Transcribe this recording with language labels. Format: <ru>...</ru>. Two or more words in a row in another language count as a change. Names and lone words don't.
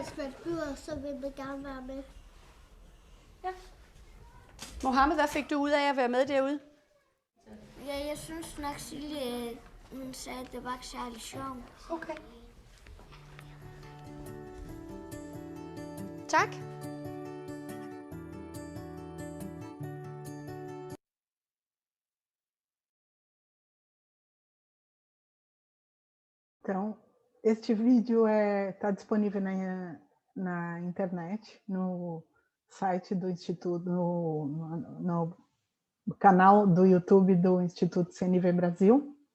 <da>hvis man byder, så vil man gerne være med. Ja. Mohammed, hvad fik du ud af at være med derude? Ja, jeg synes nok, Silje, hun sagde, at det var ikke særlig sjovt. Okay. Tak.</da> <pt>Então, este vídeo está disponível na internet, no site do Instituto, no canal do YouTube do Instituto CNV Brasil.</pt>